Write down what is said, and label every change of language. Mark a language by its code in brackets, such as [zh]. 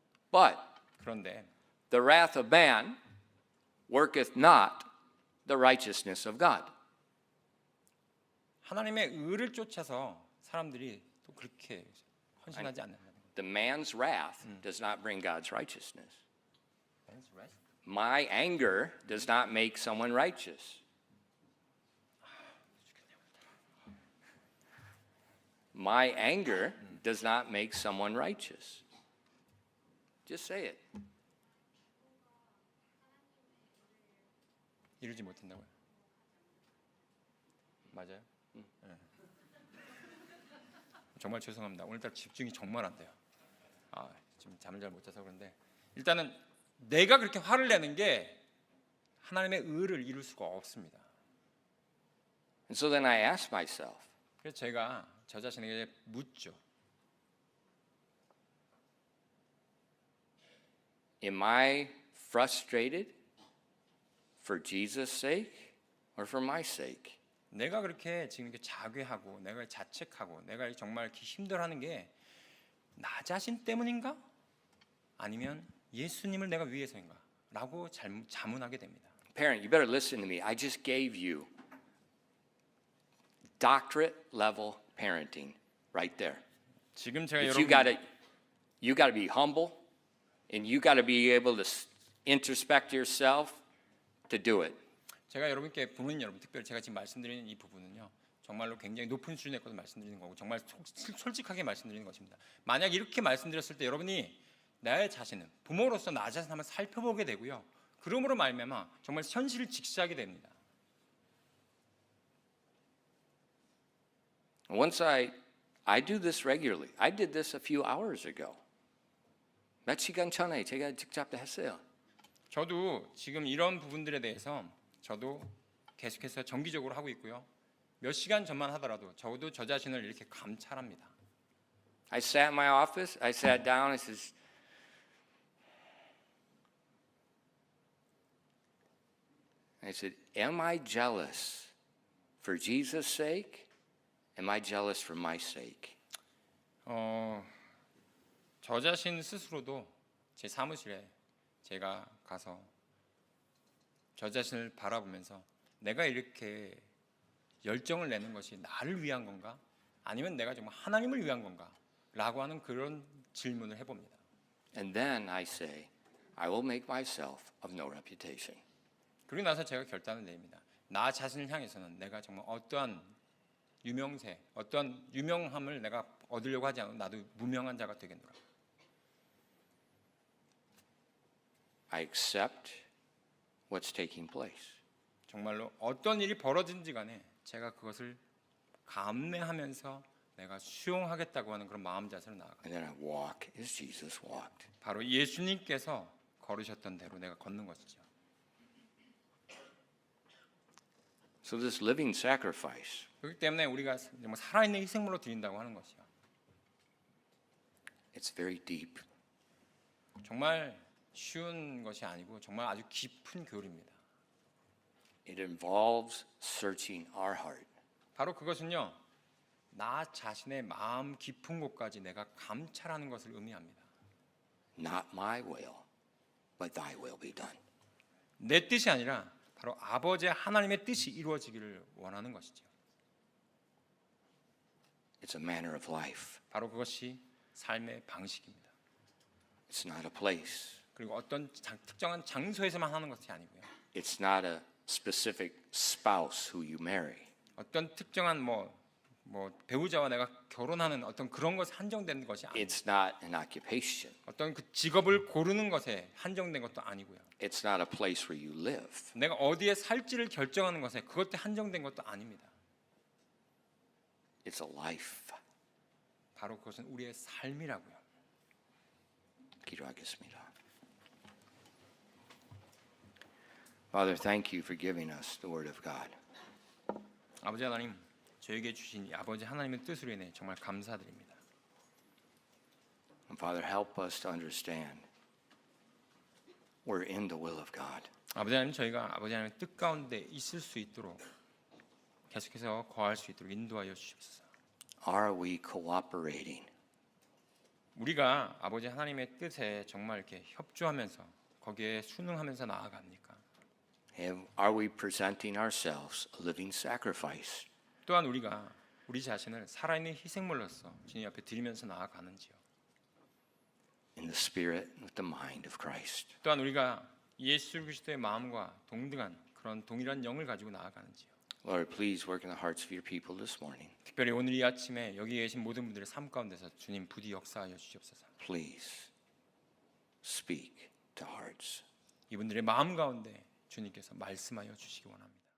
[en] But [ko] 그런데 [en] the wrath of man worketh not the righteousness of God. [ko] 하나님의 의를 쫓아서 사람들이 또 그렇게 헌신하지 않는다. [en] The man's wrath does not bring God's righteousness. My anger does not make someone righteous. My anger does not make someone righteous. Just say it. [ko] 이루지 못한다고요? 맞아요? 네. 정말 죄송합니다. 오늘따라 집중이 정말 안 돼요. 지금 잠을 잘 못 자서 그런데 일단은 내가 그렇게 화를 내는 게 하나님의 의를 이룰 수가 없습니다. [en] And so then I ask myself, [ko] 그래서 제가 저 자신에게 묻죠. [en] am I frustrated for Jesus' sake or for my sake? [ko] 내가 그렇게 지금 이렇게 자괴하고 내가 자책하고 내가 정말 이렇게 힘들어하는 게 나 자신 때문인가? 아니면 예수님을 내가 위해서인가? 라고 자문하게 됩니다. [en] Parent, you better listen to me. I just gave you doctorate level parenting right there. [ko] 지금 제가 [en] But [ko] 여러분 [en] you got to be humble and you got to be able to introspect yourself to do it. [ko] 제가 여러분께 부모님 여러분 특별히 제가 지금 말씀드리는 이 부분은요, 정말로 굉장히 높은 수준의 것을 말씀드리는 거고 정말 솔직하게 말씀드리는 것입니다. 만약 이렇게 말씀드렸을 때 여러분이 나의 자신은 부모로서 나 자신 한번 살펴보게 되고요, 그러므로 말미암아 정말 현실을 직시하게 됩니다. [en] Once I do this regularly. I did this a few hours ago. [ko] 몇 시간 전에 제가 직접 했어요. 저도 지금 이런 부분들에 대해서 저도 계속해서 정기적으로 하고 있고요. 몇 시간 전만 하더라도 저도 저 자신을 이렇게 감찰합니다. [en] I sat in my office. I sat down. I says, am I jealous for Jesus' sake? Am I jealous for my sake? [ko] 저 자신 스스로도 제 사무실에 제가 가서 저 자신을 바라보면서 내가 이렇게 열정을 내는 것이 나를 위한 건가? 아니면 내가 정말 하나님을 위한 건가? 라고 하는 그런 질문을 해봅니다. [en] And then I say, I will make myself of no reputation. [ko] 그리고 나서 제가 결단을 내립니다. 나 자신을 향해서는 내가 정말 어떠한 유명세, 어떠한 유명함을 내가 얻으려고 하지 않고 나도 무명한 자가 되겠노라. [en] I accept what's taking place. [ko] 정말로 어떤 일이 벌어진지 간에 제가 그것을 감내하면서 내가 수용하겠다고 하는 그런 마음 자세로 나아가. [en] And then I walk as Jesus walked. [ko] 바로 예수님께서 걸으셨던 대로 내가 걷는 것이죠. [en] So this living sacrifice, [ko] 그렇기 때문에 우리가 정말 살아있는 희생물로 드린다고 하는 것이요. [en] it's very deep. [ko] 정말 쉬운 것이 아니고 정말 아주 깊은 교리입니다. [en] It involves searching our heart. [ko] 바로 그것은요. 나 자신의 마음 깊은 곳까지 내가 감찰하는 것을 의미합니다. [en] Not my will, but thy will be done. [ko] 내 뜻이 아니라 바로 아버지 하나님의 뜻이 이루어지기를 원하는 것이죠. [en] It's a manner of life. [ko] 바로 그것이 삶의 방식입니다. [en] It's not a place. [ko] 그리고 어떤 특정한 장소에서만 하는 것이 아니고요. [en] It's not a specific spouse who you marry. [ko] 어떤 특정한 뭐 배우자와 내가 결혼하는 어떤 그런 것에 한정된 것이 아니고 [en] It's not an occupation. [ko] 어떤 그 직업을 고르는 것에 한정된 것도 아니고요. [en] It's not a place where you live. [ko] 내가 어디에 살지를 결정하는 것에 그것에 한정된 것도 아닙니다. [en] It's a life. [ko] 바로 그것은 우리의 삶이라고요. 기도하겠습니다. [en] Father, thank you for giving us the word of God. [ko] 아버지 하나님, 저에게 주신 이 아버지 하나님의 뜻으로 인해 정말 감사드립니다. [en] And Father, help us to understand we're in the will of God. [ko] 아버지 하나님, 저희가 아버지 하나님의 뜻 가운데 있을 수 있도록 계속해서 거할 수 있도록 인도하여 주시옵소서. [en] Are we cooperating? [ko] 우리가 아버지 하나님의 뜻에 정말 이렇게 협조하면서 거기에 순응하면서 나아갑니까? [en] Are we presenting ourselves a living sacrifice? [ko] 또한 우리가 우리 자신을 살아있는 희생물로서 주님 앞에 드리면서 나아가는지요. [en] In the spirit, with the mind of Christ. [ko] 또한 우리가 예수 그리스도의 마음과 동등한 그런 동일한 영을 가지고 나아가는지요. [en] Lord, please work in the hearts of your people this morning. [ko] 특별히 오늘 이 아침에 여기 계신 모든 분들의 삶 가운데서 주님 부디 역사하여 주시옵소서. [en] Please speak to hearts. [ko] 이분들의 마음 가운데 주님께서 말씀하여 주시기 원합니다.